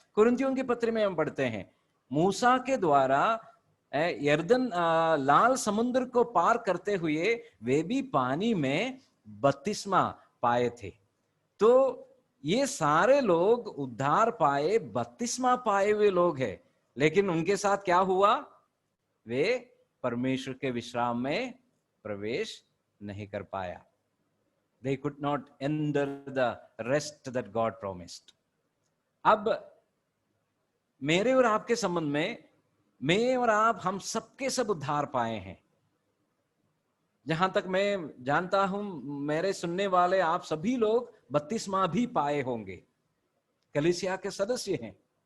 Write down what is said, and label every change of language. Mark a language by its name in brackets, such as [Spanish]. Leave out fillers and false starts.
[Hindi] कुरिन्थियों के पत्र में हम पढ़ते हैं, मूसा के द्वारा यर्दन लाल समुद्र को पार करते हुए वे भी पानी में बपतिस्मा पाए थे। तो ये सारे लोग उद्धार पाए, बपतिस्मा पाए हुए लोग हैं। लेकिन उनके साथ क्या हुआ? वे परमेश्वर के विश्राम में प्रवेश नहीं कर पाया। [English] They could not enter the rest that God promised. [Hindi] अब मेरे और आपके संबंध में, मैं और आप हम सबके सब उद्धार पाए हैं। जहां तक मैं जानता हूं, मेरे सुनने वाले आप सभी लोग बपतिस्मा भी पाए होंगे, कलीसिया के सदस्य हैं।